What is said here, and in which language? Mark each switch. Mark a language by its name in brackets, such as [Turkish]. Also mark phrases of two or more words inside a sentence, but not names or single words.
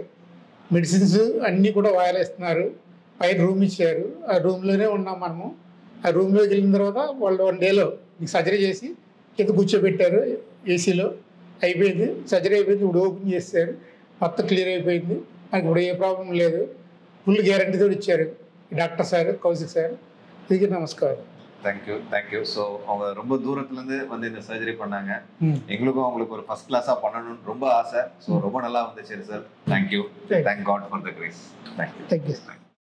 [Telugu] మెడిసిన్స్ అన్నీ కూడా వాయలేస్తున్నారు. పైన రూమ్ ఇచ్చారు. ఆ రూమ్లోనే ఉన్నాం మనము. ఆ రూమ్లోకి వెళ్ళిన తర్వాత వాళ్ళు 1 డేలో నీకు సర్జరీ చేసి కింద కూర్చోబెట్టారు ఏసీలో. అయిపోయింది, సర్జరీ అయిపోయింది. ఇప్పుడు ఓపెన్ చేశారు, మొత్తం క్లియర్ అయిపోయింది. నాకు ఇప్పుడు ఏ ప్రాబ్లం లేదు. [English] full guarantee [Telugu] ఇచ్చారు [Tamil] டாக்டர் சார், கௌசிக் சார். இதுக்கு நமஸ்காரம். [English] Thank you. [Tamil] ஸோ அவங்க ரொம்ப தூரத்துலேருந்து வந்து இந்த சர்ஜரி பண்ணாங்க. எங்களுக்கும் அவங்களுக்கு ஒரு [English] first class [Tamil] பண்ணணும்னு ரொம்ப ஆசை. ஸோ ரொம்ப நல்லா வந்துச்சு சார். [English] Thank you. Thank God for the grace. Thank you.